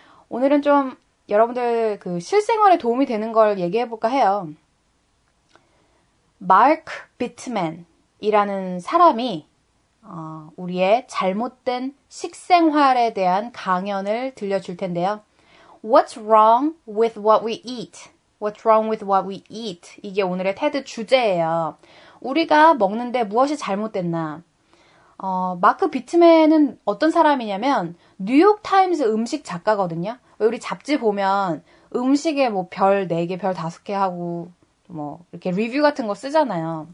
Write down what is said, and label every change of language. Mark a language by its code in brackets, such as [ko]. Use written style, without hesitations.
[ko] 오늘은 좀 여러분들 그 실생활에 도움이 되는 걸 얘기해 볼까 해요. 마크 비트맨이라는 사람이 우리의 잘못된 식생활에 대한 강연을 들려줄 텐데요. [en] What's wrong with what we eat? What's wrong with what we eat? [ko] 이게 오늘의 테드 주제예요. 우리가 먹는데 무엇이 잘못됐나? 마크 비트맨은 어떤 사람이냐면 뉴욕타임즈 음식 작가거든요. 우리 잡지 보면 음식에 뭐 별 4개, 별 5개 하고 뭐 이렇게 리뷰 같은 거 쓰잖아요.